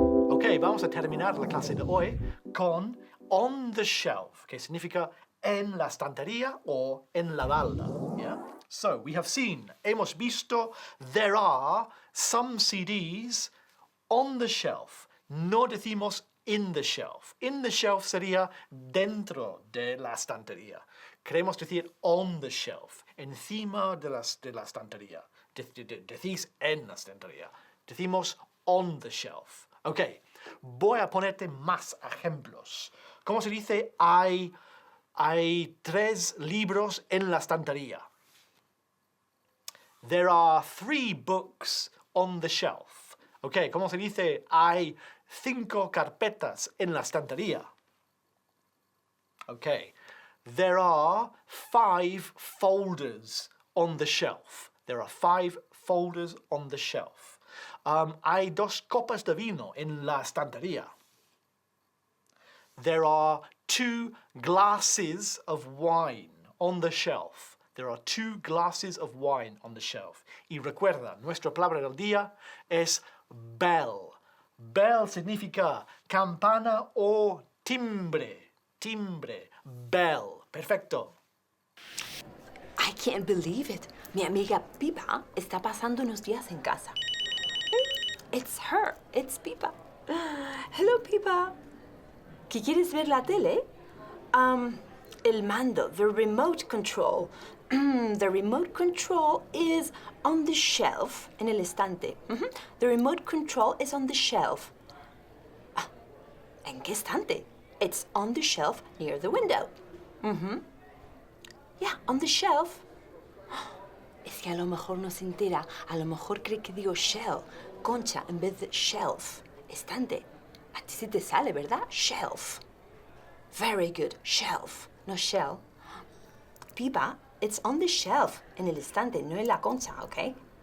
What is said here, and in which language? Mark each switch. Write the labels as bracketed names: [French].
[Spanish] Ok, vamos a terminar la clase de hoy con on the shelf, que significa en la estantería o en la balda. [English] Yeah? So, we have seen, [Spanish] hemos visto, [English] there are some CDs on the shelf. [Spanish] No decimos in the shelf. In the shelf sería dentro de la estantería. Queremos decir on the shelf, encima de la estantería. Decís en la estantería. Decimos on the shelf. Ok, voy a ponerte más ejemplos. ¿Cómo se dice hay 3 libros en la estantería? [English] There are 3 books on the shelf. [Spanish] Ok, ¿cómo se dice hay 5 carpetas en la estantería? [English] Ok, there are 5 folders on the shelf. There are 5 folders on the shelf. [Spanish] Hay 2 copas de vino en la estantería. [English] There are 2 glasses of wine on the shelf. There are 2 glasses of wine on the shelf. [Spanish] Y recuerda, nuestra palabra del día es bell. Bell significa campana o timbre. Timbre. Bell. Perfecto. [English] I can't believe it. [Spanish] Mi amiga Pipa está pasando unos días en casa. [English] It's her. It's Pipa. Hello, Pipa. [Spanish] ¿Qué quieres ver la tele? El mando, the remote control. [English] The remote control is on the shelf, [Spanish] en el estante. [English] The remote control is on the shelf. [Spanish] ¿En qué estante? [English] It's on the shelf near the window. Yeah, on the shelf. [Spanish] Es que a lo mejor no se entera. A lo mejor cree que digo shell, concha, en vez de shelf, estante. A ti sí te sale, ¿verdad? Shelf. [English] Very good. [Spanish] Shelf, no shell. Pipa, [English] it's on the shelf, [Spanish] en el estante, no en la concha, ¿ok?